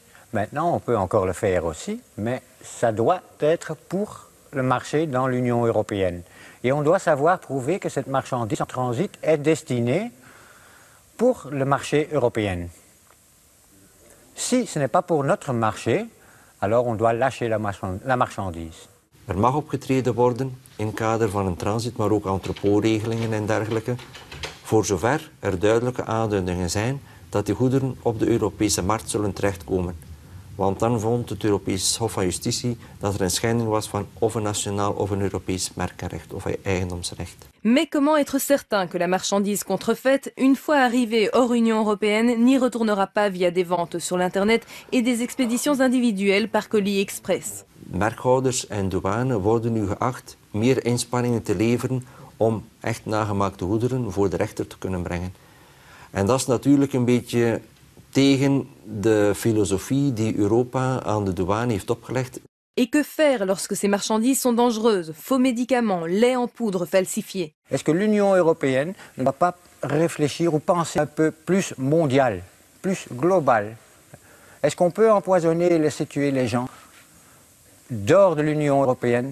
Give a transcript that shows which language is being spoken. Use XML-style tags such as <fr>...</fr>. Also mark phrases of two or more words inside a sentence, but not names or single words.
<fr>Maintenant, on peut encore le faire aussi, mais ça doit être pour le marché dans l'Union européenne. Et on doit savoir prouver que cette marchandise en transit est destinée pour le marché européen. Si ce n'est pas pour notre marché, alors on doit lâcher la marchandise.</fr> <nl>Er mag opgetreden worden in kader van een transit, maar ook entrepotregelingen en dergelijke, voor zover er duidelijke aanduidingen zijn dat die goederen op de Europese markt zullen terechtkomen. Want dan vond het Europees Hof van Justitie dat er een schending was van of een nationaal of een Europees merkenrecht of eigendomsrecht.</nl> <fr>Mais comment être certain que la marchandise contrefaite, une fois arrivée hors Union européenne, n'y retournera pas via des ventes sur l'Internet et des expéditions individuelles par colis express?</fr> <nl>Merkhouders en douane worden nu geacht meer inspanningen te leveren om echt nagemaakte goederen voor de rechter te kunnen brengen. En dat is natuurlijk een beetje tegen de filosofie die Europa aan de douane heeft opgelegd.</nl> <fr>Et que faire lorsque ces marchandises sont dangereuses? Faux médicaments, lait en poudre falsifié. Est-ce que l'Union européenne ne va pas réfléchir ou penser un peu plus mondial, plus global? Est-ce qu'on peut empoisonner et laisser tuer les gens dehors de l'Union européenne?</fr>